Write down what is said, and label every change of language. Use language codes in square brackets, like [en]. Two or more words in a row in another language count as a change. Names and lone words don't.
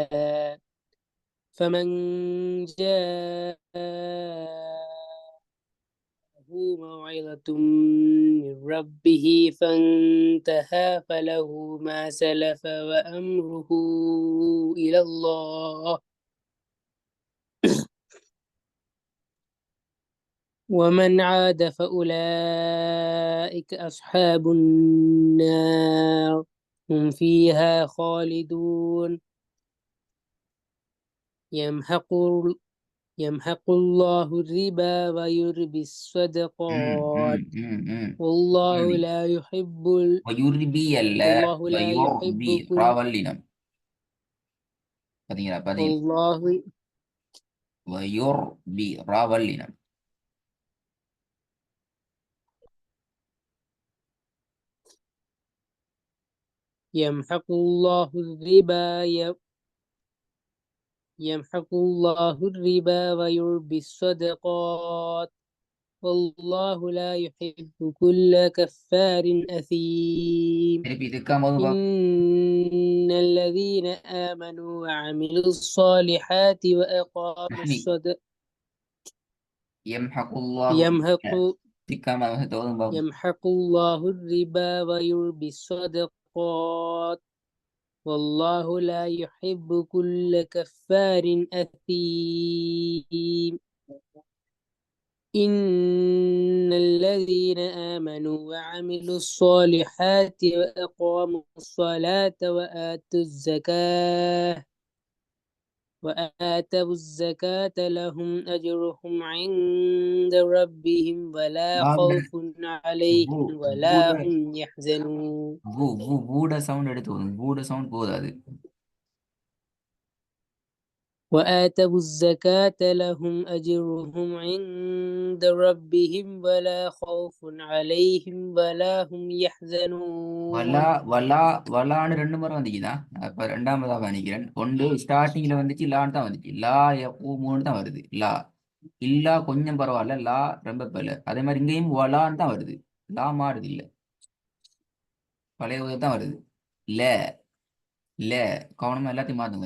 [ar] فمن جاءه موعظة من ربه فانتهى فله ما سلف وأمره إلى الله ومن عاد فأولئك أصحاب النار هم فيها خالدون. يمحق الله الربا ويربي الصدقات والله لا يحب ويربي அல்ல والله لا يحب ويربي كل [ta] ராவல்லினம் பாத்தீங்களா பாத்தீங்களா. [ar] والله ويربي ராவல்லினம். يمحق الله الربا يمحق الله الربا ويربي الصدقات والله لا يحب كل كفار أثيم. [ta] திருப்பி இதுக்காம [ar] إن الذين آمنوا وعملوا الصالحات وأقاموا تحمي الصدق يمحق الله يمحق [ta] இதுக்காம தோதும் பாபு. [ar] يمحق الله الربا ويربي الصدقات والله لا يحب كل كفار أثيم. إن الذين آمنوا وعملوا الصالحات وأقاموا الصلاة وآتوا الزكاة لهم أجرهم عند ربهم ولا خوف عليهم ولا هم يحزنون. [ta] வூட சவுண்ட் எடுத்து வரும். வூட சவுண்ட் போதாது. [ar] وآتوا الزكاة لهم أجرهم عند ربهم ولا خوف عليهم ولا هم வலா يحزنون. [ta] வலா வலான்னு ரெண்டு முறை வந்துச்சுதான். அப்ப ரெண்டாமதாக நினைக்கிறேன். ஒன்று ஸ்டார்டிங்ல வந்துச்சு லான்னு தான் வந்துச்சு. லா மூணு தான் வருது. லா இல்லா கொஞ்சம் பரவாயில்ல. லா ரொம்ப பல. அதே மாதிரி இங்கேயும் வலான்னு தான் வருது. லா மாறுது இல்ல. பழைய தான் வருது. ல ல கவனமா எல்லாத்தையும் மாத்துங்க.